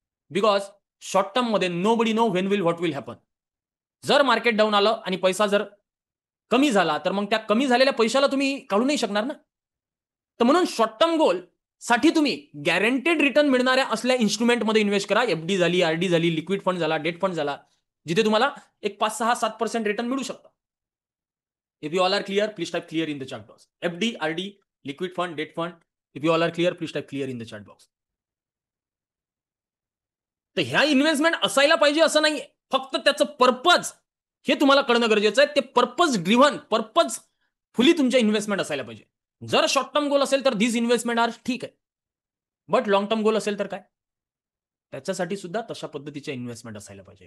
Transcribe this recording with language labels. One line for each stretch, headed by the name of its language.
Marathi: Because short term मध्ये
English: Nobody know when will what will happen.
Marathi: जर market down आलं आणि पैसा जर कमी झाला तर मग त्या कमी झालेल्या पैशाला तुम्ही काढू नाही शकणार ना. तर म्हणून शॉर्ट टर्म गोल साठी तुम्ही गॅरंटेड रिटर्न मिळणाऱ्या असल्या इन्स्ट्रुमेंटमध्ये इन्व्हेस्ट करा. एफडी झाली, आरडी झाली, लिक्विड फंड झाला, डेट फंड झाला, जिथे तुम्हाला एक 5-6-7% रिटर्न मिळू शकतं.
English: If you all are clear please type clear in the chat box. FD, RD, liquid fund, debt fund, if you all are clear please type clear in the chat box.
Marathi: तर ह्या investment असायला पाहिजे असं नाहीये, फक्त त्याचं purpose हे तुम्हाला कळणं गरजेचं आहे. ते पर्पज ड्रिव्हन, पर्पज फुली तुमच्या इन्व्हेस्टमेंट असायला पाहिजे. जर शॉर्ट टर्म गोल असेल तर
English: this investment are
Marathi: ठीक आहे, बट लॉंग टर्म गोल असेल तर काय, त्याच्यासाठी सुद्धा तशा पद्धतीच्या इन्व्हेस्टमेंट असायला पाहिजे.